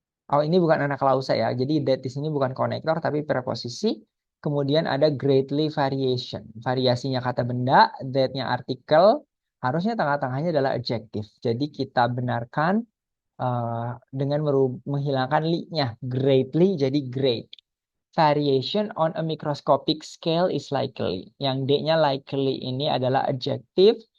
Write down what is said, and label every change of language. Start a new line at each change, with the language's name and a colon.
Indonesian: Oh, ini bukan anak klausa ya. Jadi that di sini bukan konektor tapi preposisi. Kemudian ada greatly variation. Variasinya kata benda, that-nya artikel. Harusnya tengah-tengahnya adalah adjective. Jadi kita benarkan dengan menghilangkan li-nya. Greatly jadi great.
English: Variation on a microscopic scale is likely.
Indonesian: Yang D-nya likely ini adalah adjective.